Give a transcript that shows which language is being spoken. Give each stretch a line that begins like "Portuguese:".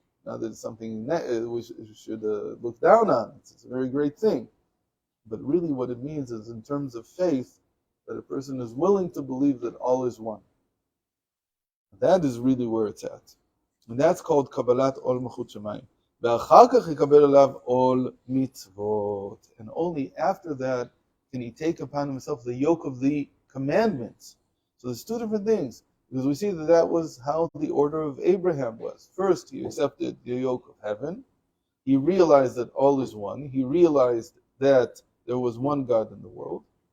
English: Now that it's something we should look down on. It's a very great thing. But really what it means is, in terms of faith, that a person is willing to believe that all is one. That is really where it's at. And that's called Kabbalat Ol Malchut Shamayim.
Hebrew: ואחר כך יקבל עליו עול מצוות.
English: And only after that can he take upon himself the yoke of the commandments. So there's two different things. Because we see that that was how the order of Abraham was. First, he accepted the yoke of heaven. He realized that all is one. He realized that there was one God in the world.